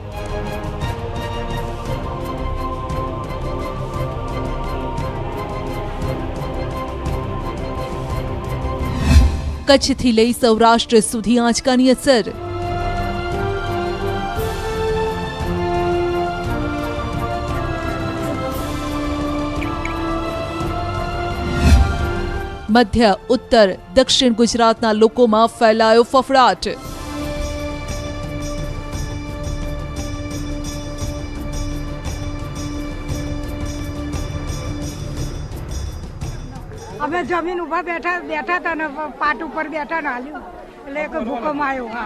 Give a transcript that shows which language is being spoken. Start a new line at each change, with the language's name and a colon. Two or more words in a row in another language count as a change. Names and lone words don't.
Gujarati: કચ્છથી લઈ સૌરાષ્ટ્ર સુધી આંચકાની અસર। મધ્ય ઉત્તર દક્ષિણ ગુજરાતના લોકોમાં ફેલાયો ફફડાટ। અમે જમીન ઉપર બેઠા હતા ને પાટ ઉપર બેઠા ને હાલ્યું એટલે એક ભૂકંપ આવ્યો। હા,